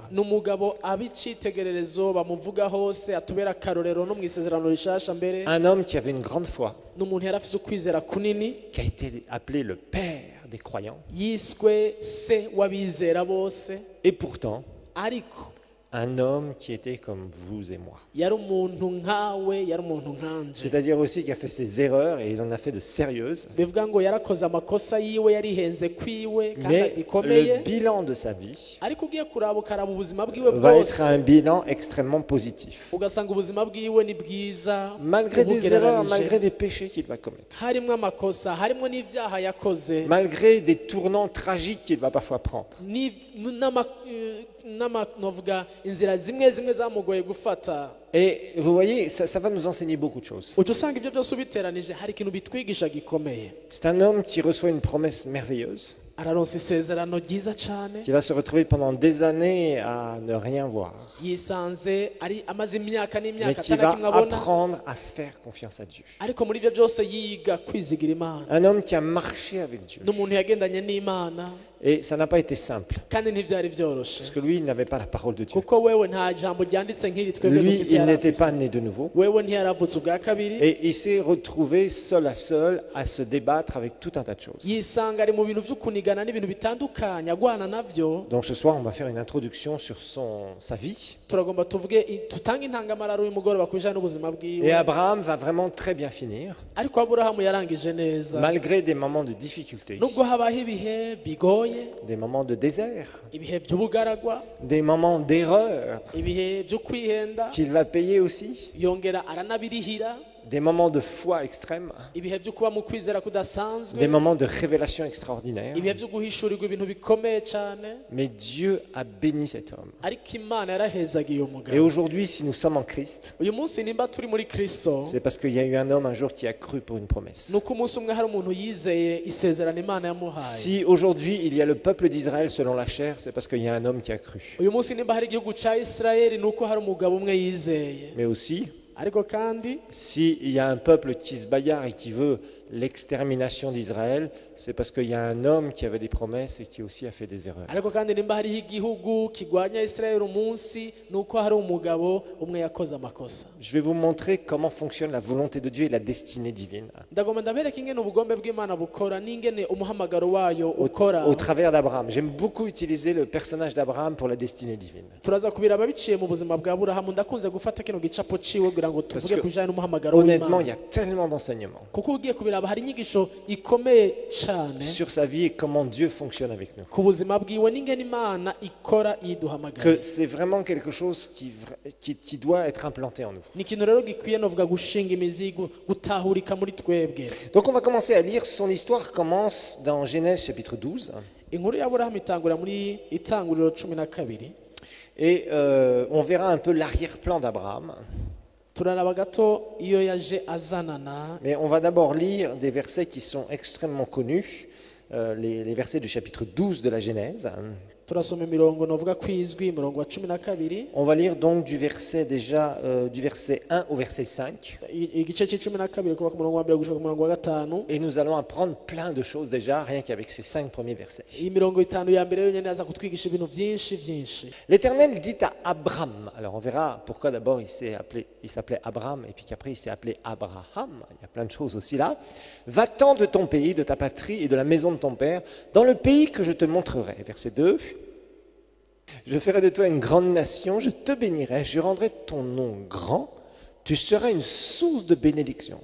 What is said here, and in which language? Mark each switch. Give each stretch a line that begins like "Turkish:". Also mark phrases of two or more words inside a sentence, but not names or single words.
Rundi: ni umugabo ab'icitegererezo bamuvuga hose atubera akarorero no mu isezerano rishasha mbere.
French: Un homme qui avait une grande foi,
Rundi: ni umuntu yari afise ukwizera kunini,
French: qui a été appelé le père des croyants.
Rundi: yiswe se w'abizera bose,
French: Et pourtant,
Rundi: ariko
French: un homme qui était comme vous et moi.
Rundi: yari umuntu nkawe, yari umuntu nkanje.
French: C'est-à-dire aussi qui a fait ses erreurs et il en a fait de sérieuses.
Rundi: bivuga ngo yarakoze amakosa yiwe, yarihenze kwiwe kandi
French: Mais
Rundi: bikomeye,
French: le bilan de sa vie
Rundi: ariko ugiye kuraba ukaraba ubuzima bwiwe
French: va
Rundi: bwose
French: être un bilan extrêmement positif.
Rundi: ugasanga ubuzima bwiwe ni bwiza.
French: Malgré des erreurs,
Rundi: umugereranije.
French: malgré des péchés qu'il va commettre,
Rundi: harimo amakosa, harimo n'ibyaha yakoze,
French: malgré des tournants tragiques qu'il va parfois prendre.
Rundi: novuga inzira zimwe zimwe zamugoye gufata.
French: Et vous voyez, ça va nous enseigner beaucoup de choses.
Rundi: uca usanga ibyo byose ubiteranije hari ikintu bitwigisha gikomeye.
French: C'est un homme qui reçoit une promesse merveilleuse,
Rundi: araronsa isezerano ryiza cyane,
French: qui va se retrouver pendant des années à ne rien voir,
Rundi: yisanze ari amaze imyaka
French: mais
Rundi: n'imyaka
French: qui va
Rundi: atana kimwe abona,
French: apprendre à faire confiance à Dieu.
Rundi: ariko muri ibyo byose yiga kwizigira Imana.
French: Un homme qui a marché avec Dieu.
Rundi: n'umuntu yagendanye n'Imana
French: Et ça n'a pas été simple,
Rundi: kandi ntibyari byoroshe,
French: parce que lui, il n'avait pas la parole de Dieu.
Rundi: kuko wewe nta jambo ryanditse nk'iri twebwe
French: Lui,
Rundi: dufise
French: il n'était
Rundi: yarafise.
French: pas né de nouveau.
Rundi: wewe ntiyaravutse ubwa kabiri,
French: Et il s'est retrouvé seul à seul à se débattre avec tout un tas de choses.
Rundi: yisanga ari mu bintu byo kunigana n'ibintu bitandukanye agwana navyo.
French: Donc ce soir, on va faire une introduction sur sa vie.
Rundi: turagomba tutange intangamararo y'umugoroba ku bijyanye n'ubuzima
French: Et
Rundi: bwiwe.
French: Abraham va vraiment très bien finir,
Rundi: ariko Aburahamu yarangije neza,
French: malgré des moments de difficulté,
Rundi: nubwo habaho ibihe bigoye,
French: des moments de désert,
Rundi: ibihe by'ubugaragwa,
French: des moments d'erreur
Rundi: ibihe byo kwihenda,
French: qu'il va payer aussi,
Rundi: yongera aranabirihira,
French: des moments de foi extrême,
Rundi: ibihe byo kuba mu kwizera kudasanzwe,
French: des moments de révélation extraordinaire.
Rundi: ibihe byo guhishurirwa ibintu bikomeye cyane.
French: Mais Dieu a béni cet homme.
Rundi: ariko Imana yarahezagiye uwo
French: Et
Rundi: mugabo.
French: aujourd'hui, si nous sommes en Christ,
Rundi: uyu munsi nimba turi muri Kristo,
French: c'est parce qu'il y a eu un homme un jour qui a cru pour une promesse.
Rundi: ni uko umunsi umwe hari umuntu yizeye isezerano Imana yamuhaye.
French: Si aujourd'hui il y a le peuple d'Israël selon la chair, c'est parce qu'il y a un homme qui a cru.
Rundi: uyu munsi nimba hari igihugu cya Isirayeli ni uko hari umugabo umwe yizeye.
French: Mais aussi,
Rundi: ariko kandi
French: s'il y a un peuple qui se bagarre et qui veut l'extermination d'Israël, c'est parce qu'il y a un homme qui avait des promesses et qui aussi a fait des erreurs.
Rundi: ariko kandi nimba hariho igihugu kigwanya Israel umunsi nuko hari umugabo umwe yakoze amakosa.
French: Je vais vous montrer comment fonctionne la volonté de Dieu et la destinée divine
Rundi: Ndagomba ndabereka ingene ubugombe bw'Imana bukora n'ingene umuhamagaro wayo ukora.
French: au travers d'Abraham. J'aime beaucoup utiliser le personnage d'Abraham pour la destinée divine.
Rundi: Turaza kubiraba biciye mu buzima bwa Aburahamu. Ndakunze gufata kino gicapo ciwe kugira ngo tuvuge
French: que,
Rundi: kujana n'umuhamagaro
French: Honnêtement, il y
Rundi: w'Imana.
French: a tellement d'enseignements
Rundi: Kuko ugiye kubiraba hari inyigisho ikomeye cyane
French: sur sa vie et comment Dieu fonctionne avec nous.
Rundi: ku buzima bwiwe n'ingene Imana ikora yiduhamagara.
French: Que c'est vraiment quelque chose qui doit être implanté en nous.
Rundi: Ni ikintu rero gikwiye novuga gushinga imizigo gutahurika muri twebwe.
French: Donc on va commencer à lire. Son histoire commence dans Genèse chapitre 12.
Rundi: Inkuru ya Aburahamu itangura muri Itanguriro 12.
French: Et on verra un peu l'arrière-plan d'Abraham.
Rundi: Turaraba gato iyo yaje azanana.
French: Mais on va d'abord lire des versets qui sont extrêmement connus, les versets du chapitre 12 de la Genèse.
Rundi: Turasoma imirongo novuga kwizwi imirongo wa 12.
French: On va lire donc du verset déjà du verset 1 au verset 5.
Rundi: Igice c'12 kuva ku murongo wa 1 gushika ku murongo wa 5.
French: Et nous allons apprendre plein de choses déjà, rien qu'avec ces 5 premiers versets.
Rundi: Iyi mirongo 5 ya mbere yonyene aza kutwigisha ibintu byinshi.
French: L'Éternel dit à Abraham, alors on verra pourquoi d'abord il s'appelait Abraham et puis qu'après il s'est appelé Abraham, il y a plein de choses aussi là. Va-t'en de ton pays, de ta patrie et de la maison de ton père, dans le pays que je te montrerai. Verset 2. Je ferai de toi une grande nation, je te bénirai, je rendrai ton nom grand, tu seras une source de bénédiction.